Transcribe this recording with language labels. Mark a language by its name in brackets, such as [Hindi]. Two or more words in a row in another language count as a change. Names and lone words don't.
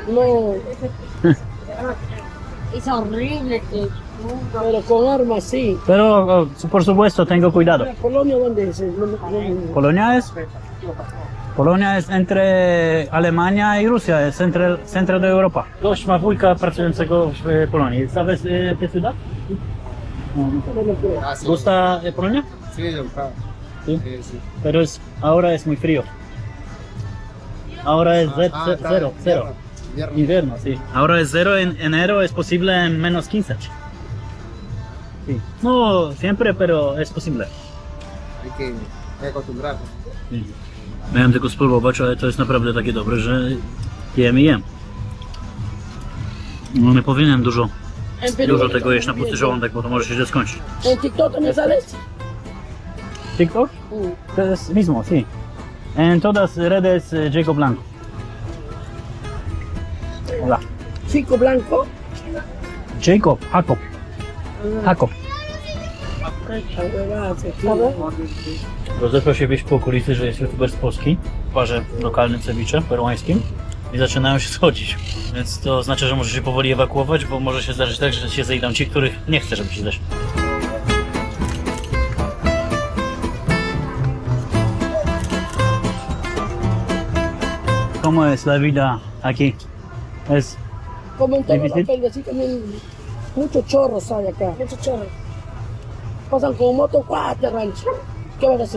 [Spanish] No, Es horrible que. pero con armas sí. Pero por supuesto tengo cuidado. ¿La Polonia dónde es? Polonia es entre Alemania y Rusia, es entre el centro de Europa. [Polish] Gość ma wujka pracującego w Polonii. [Spanish] ¿Sabes qué ciudad? ¿Gusta Polonia? Sí, yo, claro. Sí. Sí. Pero ahora es muy frío. Ahora es cero. Invierno. Invierno, sí. Ahora es 0 en enero, es posible en menos 15. Sí. No siempre, pero es posible. Hay que acostumbrarse. [Polish] Miałem tylko spróbować, ale to jest naprawdę takie dobre, że jem i jem. No nie powinienem dużo tego jeść na pusty żołądek, bo to może się źle skończyć. [Spanish] ¿En TikTok también sales? TikTok? [Polish] To jest [Spanish] mismo, sí. En todas redes Jacob Blanco. Hola. Chico Blanco. Jacob. Jacob. [Polish] Rozeszła się wieść po okolicy, że jest youtuber z Polski w barze lokalnym ceviche peruańskim i zaczynają się schodzić. Więc to oznacza, że może się powoli ewakuować, bo może się zdarzyć tak, że się zejdą ci, których nie chce, żeby się zeszli. [Spanish] ¿Cómo es la vida aquí? Es Como en todos Difícil. los países, también muchos chorros hay acá, muchos chorros. Pasan con moto, ¡guau! Te rancho. ¿Qué vas a hacer?